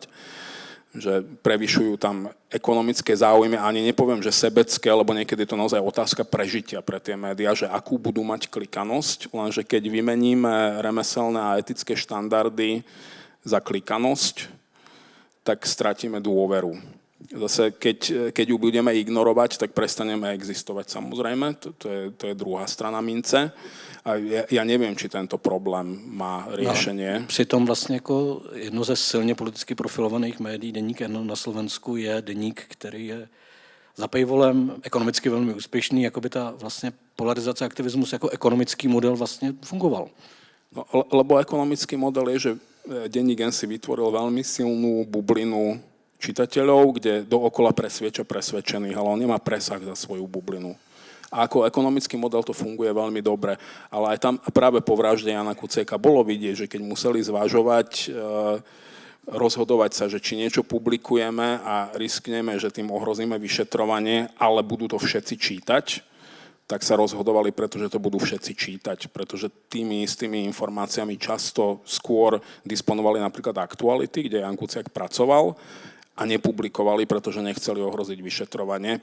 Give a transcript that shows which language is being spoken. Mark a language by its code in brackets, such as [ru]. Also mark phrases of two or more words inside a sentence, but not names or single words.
[sk] Že prevyšujú tam ekonomické záujmy, ani nepoviem, že sebecké, lebo niekedy je to naozaj otázka prežitia pre tie médiá, že akú budú mať klikanosť, lenže keď vymeníme remeselné a etické štandardy za klikanosť, tak stratíme dôveru. Zase, keď ju budeme ignorovať, tak prestaneme existovať, samozrejme. To je druhá strana mince. A ja neviem, či tento problém má riešenie. No, [cs] přitom vlastně jako jedno ze silně politicky profilovaných médií, Deník N na Slovensku, je deník, který je za paywallem ekonomicky velmi úspěšný, jako by ta vlastně polarizace aktivismus jako ekonomický model vlastně fungoval. No, [sk] lebo ekonomický model je, že Denník N si vytvoril veľmi silnú bublinu čitateľov, kde dookola presvieča presvedčených, ale on nemá presah za svoju bublinu. A ako ekonomický model to funguje veľmi dobre. Ale aj tam práve po vražde Jana Kuciaka bolo vidieť, že keď museli zvažovať, rozhodovať sa, že či niečo publikujeme a riskneme, že tým ohrozíme vyšetrovanie, ale budú to všetci čítať, tak sa rozhodovali, pretože to budú všetci čítať, pretože tými istými informáciami často skôr disponovali napríklad Aktuality, kde Ján Kuciak pracoval, a nepublikovali, pretože nechceli ohroziť vyšetrovanie.